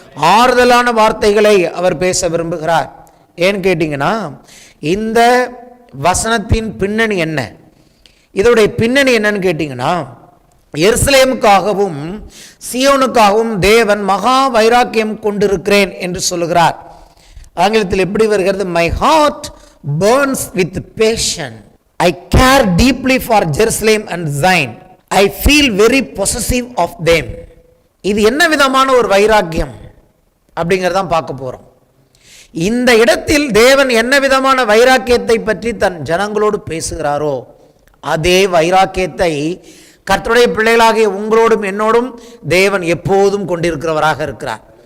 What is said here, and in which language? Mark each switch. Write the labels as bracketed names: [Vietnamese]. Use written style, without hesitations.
[Tamil] ஆறுதலான வார்த்தைகளை அவர் பேச விரும்புகிறார். ஏன்னு கேட்டீங்கன்னா, இந்த வசனத்தின் பின்னணி என்ன? இதோடைய பின்னணி என்னன்னு கேட்டீங்கன்னா, எருசலேமுக்காகவும் சியோனுக்காகவும் தேவன் மகா வைராக்கியம் கொண்டிருக்கிறேன் என்று சொல்லுகிறார். ஆங்கிலத்தில் எப்படி வருகிறது? [English] My heart burns with passion. I care deeply for Jerusalem and Zion. I feel very possessive of them. [Tamil] இது என்ன விதமான ஒரு வைராக்கியம் அப்படிங்கிறதான் பார்க்க போறோம். இந்த இடத்தில் தேவன் என்ன விதமான வைராக்கியத்தை பற்றி தன் ஜனங்களோடு பேசுகிறாரோ அதே வைராக்கியத்தை கர்த்தருடைய பிள்ளைகளாகிய உங்களோடும் என்னோடும் தேவன் எப்போதும் கொண்டிருக்கிறவராக இருக்கிறார்.